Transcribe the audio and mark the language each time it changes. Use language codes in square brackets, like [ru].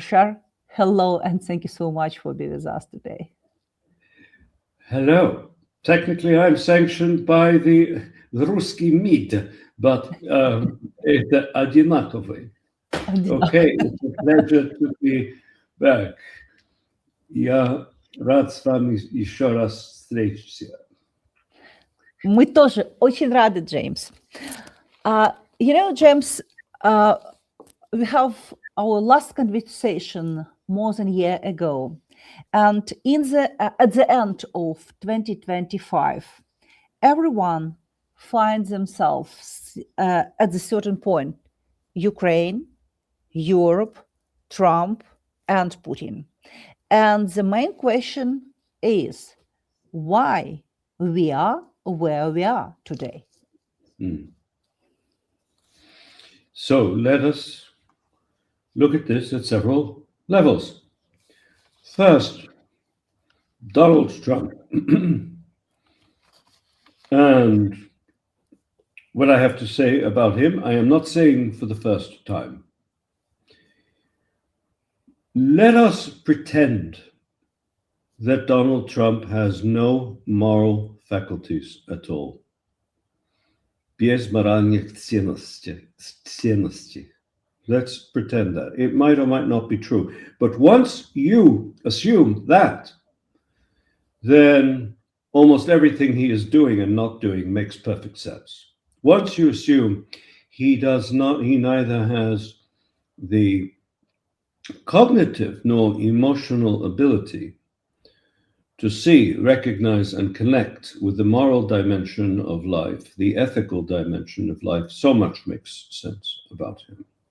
[en] Sherr, hello, and thank you so much for being with us today. Hello. Technically, I'm sanctioned by the Ruski MID, but [ru] это одинаковый. [en] Okay, it's a pleasure to be back. [ru] Я рад с вами еще раз встретиться. Мы тоже очень рады, James. [en] James, we have our last conversation more than a year ago. And at the end of 2025, everyone finds themselves at a certain point: Ukraine, Europe, Trump, and Putin. And the main question is why we are where we are today. So let us look at this at several levels. First, Donald Trump. And what I have to say about him, I am not saying for the first time. Let us pretend that Donald Trump has no moral faculties at all. [ru] Без моральных ценностей. [en] Let's pretend that. It might or might not be true. But once you assume that, then almost everything he is doing and not doing makes perfect sense. Once you assume he neither has the cognitive nor emotional ability to see, recognize, and connect with the moral dimension of life, the ethical dimension of life, so much makes sense about him.